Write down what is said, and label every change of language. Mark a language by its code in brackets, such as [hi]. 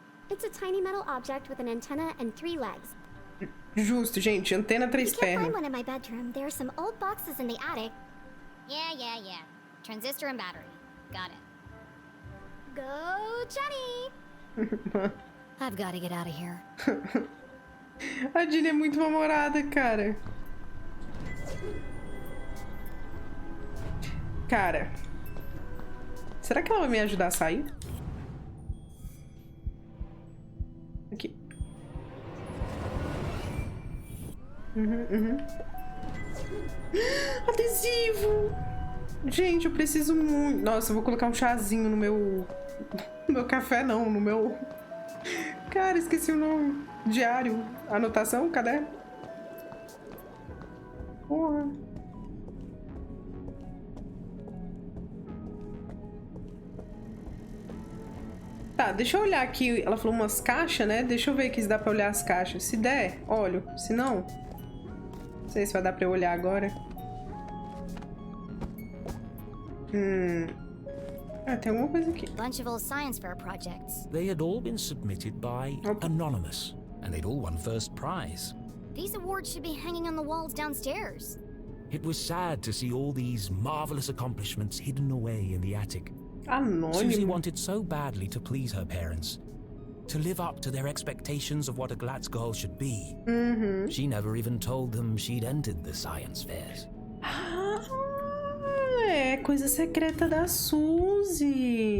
[en] It's a tiny metal object with an antenna and 3 legs. [pt] Justo, gente. Antena [en] If [pt] 3 [en] you can't find [pt] pernas. [en] one in my bedroom, there are some old boxes in the attic. Yeah. Transistor and battery. Got it. Go, Jenny! I've got to get out of here. [pt] A Jenny é muito namorada, cara. Cara. Será que ela vai me ajudar a sair? Aqui. Adesivo! Gente, eu preciso muito... Nossa, eu vou colocar um chazinho no meu... No meu café, não. No meu... Cara, esqueci o nome. Diário. Anotação? Cadê? Porra. Tá, deixa eu olhar aqui. Ela falou umas caixas, né? Deixa eu ver aqui se dá pra olhar as caixas. Se der, olho. Se não... Não sei se vai dar pra eu olhar agora. Ah, tem alguma coisa aqui. [en] Bunch of old science fair projects. They had all been submitted by Anonymous, and they'd all won first prize. These awards should be hanging on the walls downstairs. It was sad to see all these marvelous accomplishments hidden away in the attic. Susie [pt] Anônimo. [en] wanted so badly to please her parents, to live up to their expectations of what a Glad's girl should be. She never even told them she'd entered the science fairs. [pt] Ah, é coisa secreta da Suzy.